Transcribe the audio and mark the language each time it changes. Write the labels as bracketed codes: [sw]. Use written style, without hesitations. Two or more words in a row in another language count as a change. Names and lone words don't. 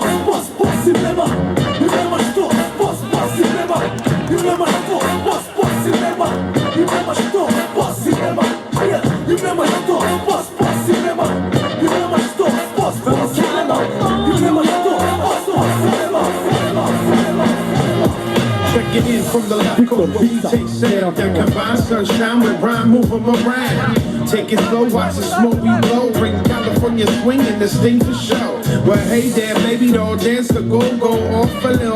[mk] Спас им нема. Им нема што. Спас им нема. Им нема што. Спас им нема. Им нема што. Спас им нема. Им нема што. Спас им нема. Им нема што. Спас им нема. Им нема што. Спас им нема. [en] Check it in from the left coast where we take sound that combine sunshine with rhyme, move 'em around. Take it slow, watch the smoke we blow. Bring California swing and this thing for show. Well, hey there, baby, don't dance the go off a little.